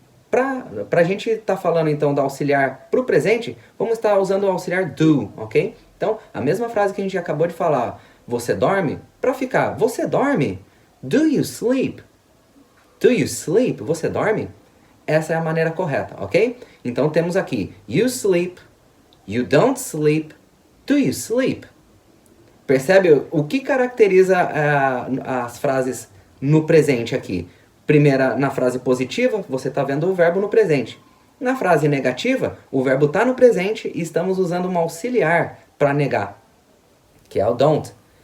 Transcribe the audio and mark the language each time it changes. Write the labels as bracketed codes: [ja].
[pt] Para a gente estar falando então da auxiliar para o presente, vamos estar usando o auxiliar do, ok? Então, a mesma frase que a gente acabou de falar, você dorme, para ficar, você dorme? [en] Do you sleep? Do you sleep? Você dorme? [pt] Essa é a maneira correta, ok? [en] Então temos aqui, you sleep, you don't sleep, do you sleep? [pt] Percebe o que caracteriza as frases no presente aqui? Primeira, na frase positiva, você está vendo o verbo no presente. Na frase negativa, o verbo está no presente e estamos usando uma auxiliar para negar, que é o don't.